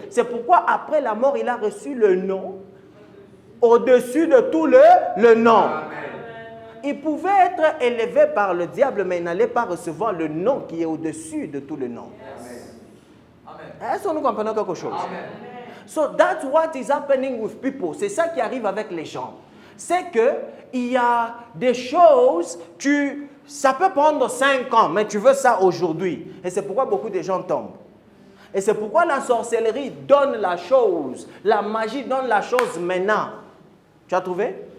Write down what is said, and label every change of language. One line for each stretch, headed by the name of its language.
French: C'est pourquoi après la mort, il a reçu le nom au-dessus de tout le nom. Amen. Il pouvait être élevé par le diable, mais il n'allait pas recevoir le nom qui est au-dessus de tout le nom. Amen. Est-ce que nous comprenons quelque chose? Amen.
English: So that's what is happening with people.
French: C'est ça qui arrive avec les gens. C'est que il y a des choses, ça peut prendre 5 ans, mais tu veux ça aujourd'hui. Et c'est pourquoi beaucoup de gens tombent. Et c'est pourquoi la sorcellerie donne la chose, la magie donne la chose maintenant. Tu as trouvé?